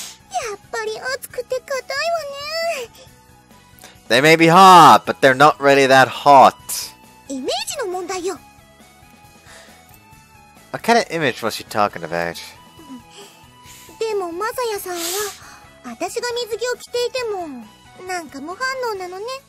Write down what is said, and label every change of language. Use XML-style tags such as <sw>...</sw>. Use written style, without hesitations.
<ja>やっぱり熱くて硬いわね。</ja> <en>They may be hot, but they're not really that hot.</en> <ja>イメージの問題よ。</ja> <en>What kind of image was she talking about?</en> <ja>でもマサヤさんは、私が水着を着ていても、なんか無反応なのね。</ja>